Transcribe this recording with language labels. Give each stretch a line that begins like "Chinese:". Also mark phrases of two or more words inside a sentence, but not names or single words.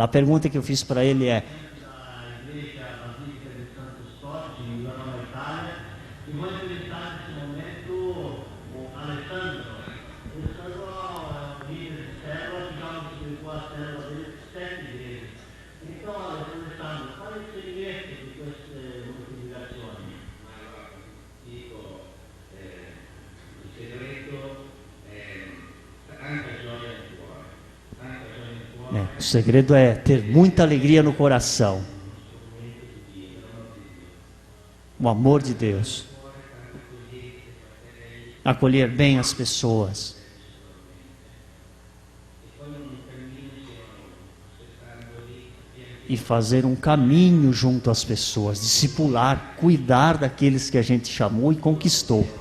Portuguese: A pergunta que eu fiz para ele é: a igreja basílica de Santos Totti, em Milano, Itália, e vou entrevistar nesse momento o Alessandro. O Alessandro é um líder de célula que já multiplicou a célula dele de 7 igrejas. Então, Alessandro, qual é o segredo de
Italian: queste moltiplicazioni? Dico, il segreto è tanta gioia nel cuore, tanta gioia nel cuore.
Portuguese: O segredo é ter muita alegria no coração, o amor de Deus, acolher bem as pessoas, e fazer um caminho junto às pessoas, discipular, cuidar daqueles que a gente chamou e conquistou.